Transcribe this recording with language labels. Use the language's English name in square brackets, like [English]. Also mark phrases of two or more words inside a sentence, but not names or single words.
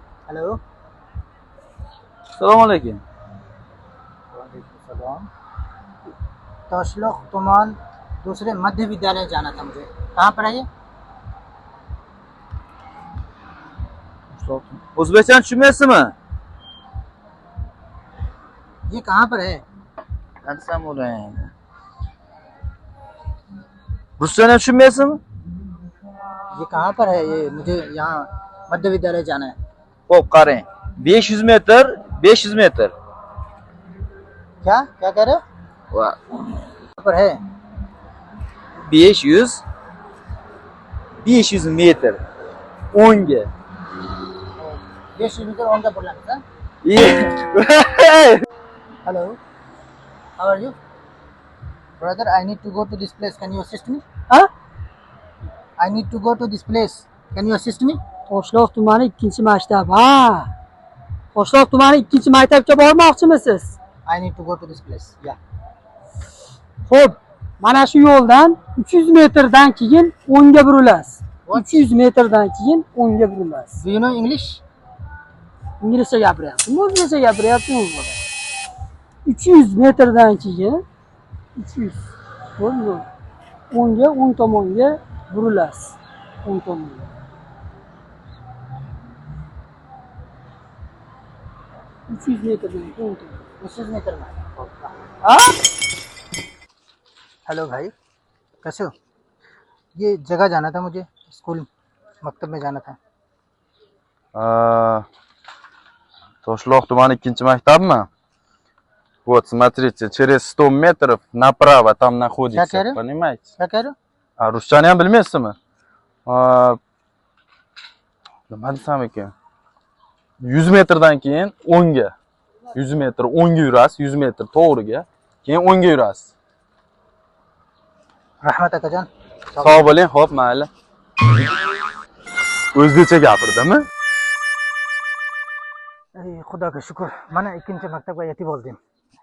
[Hindi] हेलो। अस्सलाम वालेकुम। सलाम। तोशलोक तुमान दूसरे मध्य विद्यालय जाना था मुझे, कहाँ पर है ये? [Uzbek] O'zbekcha tushunmaysizmi? [Hindi] ये कहाँ पर है? [Uzbek] Qansam o'rang. Ruschani tushunmaysizmi? [Hindi] ये कहाँ पर है? ये मुझे यहाँ मध्य विद्यालय जाना है। [Uzbek] Xo'p, qarang. 500 metr, 500 metr. [Hindi] क्या क्या कह रहे हो? Va कहाँ पर है? [Uzbek] 500 metr. 10 ga. [Hindi] 20 मीटर ऑन का बोलना था। हेलो, [English] How are you? Brother, I need to go to this place, can you assist me? [Uzbek] Ha? [English] I need to go to this place, can you assist me? [Uzbek] Toshloq tumani 2-maktab. Ha. Toshloq tumani 2-maktabga bormoqchimisiz? [English] I need to go to this place, या। [Uzbek] Xo'p, mana shu yo'ldan 300 metrdan keyin o'ngga burilasiz. 300 metrdan keyin o'ngga burilasiz. [English] Do you know English? [Uzbek] Inglizcha gapiryapsizmi? O'zbekcha gapiryapsizmi? 300 metrdan keyin 300 yo'l o'ngga, o'ng tomonga burilasiz. O'ng tomonga. 300 metrdan keyin o'ng tomonga. [Hindi] 300 मीटर में। [Uzbek] Ha? [Hindi] हेलो भाई, कैसे हो? ये जगह जाना था मुझे, स्कूल मकतब में जाना था। [Uzbek] Toshloq tumani 2-maktabmi? [Russian] Вот, смотрите, через 100 метров направо там находится, Как говорю? понимаете? [Hindi] क्या कह रहे हो? [Uzbek] Ruschani ham bilmaysizmi? Nima desam ekan? 100 metrdan keyin o'ngga. 100 metr o'ngga yurasiz, 100 metr to'g'riga, keyin o'ngga yurasiz. रहमत akajon. Sog' bo'ling, xo'p, mayli. O'zbekcha gapirdimi? [Hindi] खुदा का शुक्र, [Uzbek] mana ikkinchi maktabga yetib oldim.